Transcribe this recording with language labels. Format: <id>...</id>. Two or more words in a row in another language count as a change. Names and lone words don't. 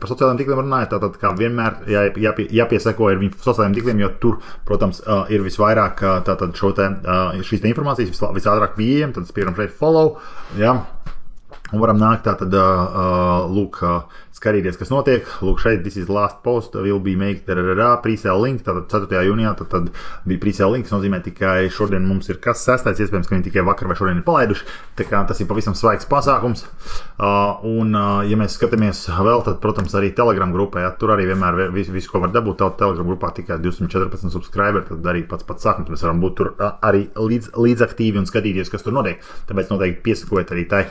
<lv>Par sociālajiem tīkliem runājot, tātad kā vienmēr jāpieseko ir viņu sociālajiem tīkliem, jo tur, protams, ir visvairāk tātad šo te šīs informācijas visātrāk pieejam, tad spieram šeit follow, ja, un varam nākt tātad, lūk, skatīties, kas notiek. Lūk, šeit,</lv> <en>this is last post, will be make pre-sale link,</en> <lv>tātad 4. jūnijā, tad bija</lv> <en>pre-sale link,</en> <lv>kas nozīmē tikai šodien mums ir kas 6. Iespējams, ka viņi tikai vakar vai šodien ir palaiduši, tā kā tas ir pavisam svaigs pasākums. Un, ja mēs skatāmies vēl, tad, protams, arī Telegram grupā, ja, tur arī vienmēr visu, ko var dabūt, Telegram grupā tikai 214 subscriberi, tad arī pats sākums, mēs varam būt tur arī līdzaktīvi un skatīties, kas tur notiek, tāpēc noteikti piesakojiet arī tai.</lv>